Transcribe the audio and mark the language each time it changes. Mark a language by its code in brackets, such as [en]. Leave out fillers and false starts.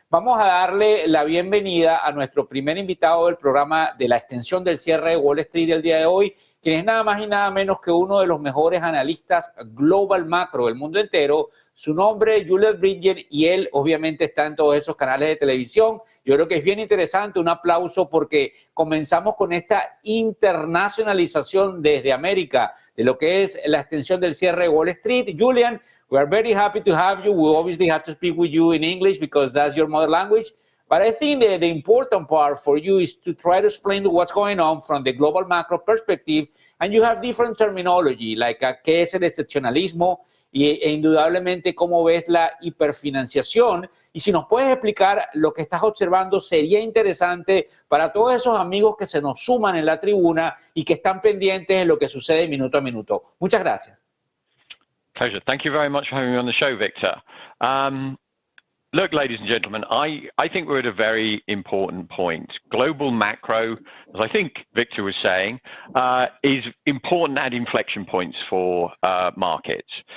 [es] Vamos a darle la bienvenida a nuestro primer invitado del programa de la extensión del cierre de Wall Street del día de hoy, quien es nada más y nada menos que uno de los mejores analistas global macro del mundo entero. Su nombre es Julian Bridgen y él obviamente está en todos esos canales de televisión. Yo creo que es bien interesante, un aplauso porque comenzamos con esta internacionalización desde América de lo que es la extensión del cierre de Wall Street. [en] Julian, we are very happy to have you. We obviously have to speak with you in English because that's your mother language. But I think the important part for you is to try to explain what's going on from the global macro perspective. And you have different terminology, like [es] qué es el excepcionalismo e indudablemente cómo ves la hiperfinanciación. Y si nos puedes explicar lo que estás observando, sería interesante para todos esos amigos que se nos suman en la tribuna y que están pendientes de lo que sucede minuto a minuto. Muchas gracias. [en] Pleasure. Thank you very much for having me on the show, Victor. Look, ladies and gentlemen, I think we're at a very important point. Global macro, as I think Victor was saying, is important at inflection points for markets.